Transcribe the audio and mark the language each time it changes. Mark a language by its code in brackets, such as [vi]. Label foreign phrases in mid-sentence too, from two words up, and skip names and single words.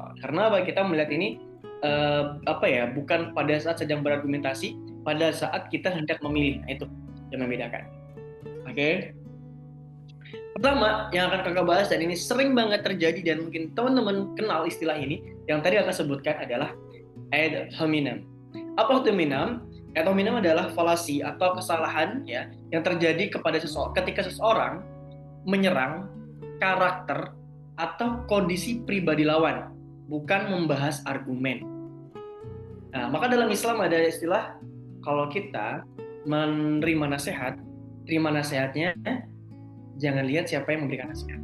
[id] Karena apa, kita melihat ini bukan pada saat sedang berargumentasi, pada saat kita hendak memilih. Nah, itu yang membedakan. Oke. Pertama yang akan kakak bahas, dan ini sering banget terjadi dan mungkin teman-teman kenal istilah ini, yang tadi kakak sebutkan adalah [la] ad hominem. [id] Apa [la] ad hominem? Ad hominem [id] adalah falasi atau kesalahan ya yang terjadi ketika seseorang menyerang karakter atau kondisi pribadi lawan, bukan membahas argumen. Nah, maka dalam Islam ada istilah, kalau kita menerima nasihat, terima nasihatnya, jangan lihat siapa yang memberikan nasihat.